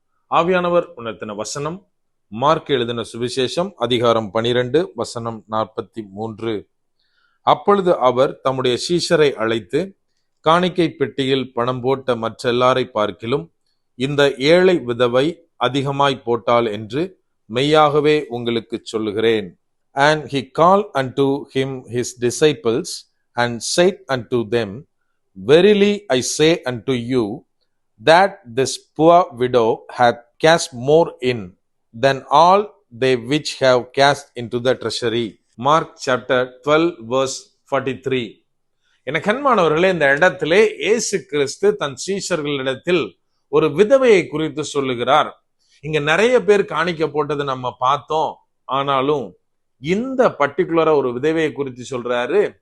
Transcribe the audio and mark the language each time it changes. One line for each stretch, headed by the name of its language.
Tamil: ஆவியானவர் உணர்த்தின வசனம் மார்க் எழுதின சுவிசேஷம் அதிகாரம் 12 வசனம் 43. அப்பொழுது அவர் தம்முடைய சீஷரை அழைத்து, காணிக்கை பெட்டியில் பணம் போட்ட மற்ற எல்லாரை பார்க்கிலும் இந்த ஏழை விதவை அதிகமாய் போட்டாள் என்று மெய்யாகவே உங்களுக்கு சொல்லுகிறேன்.
English: And he called unto him his disciples and said unto them, Verily I say unto you, that this poor widow hath cast more in than all they which have cast into the treasury. Mark chapter 12 verse 43.
Tamil: என கண்மானவர்களே, இந்த இடத்திலே இயேசு கிறிஸ்து தன் சீஷர்களிடத்தில் ஒரு விதவையை குறித்து சொல்லுகிறார். இங்க நிறைய பேர் காணிக்க போட்டது நம்ம பார்த்தோம். ஆனாலும் இந்த பர்டிகுலரா ஒரு விதவையை குறித்து சொல்றாரு.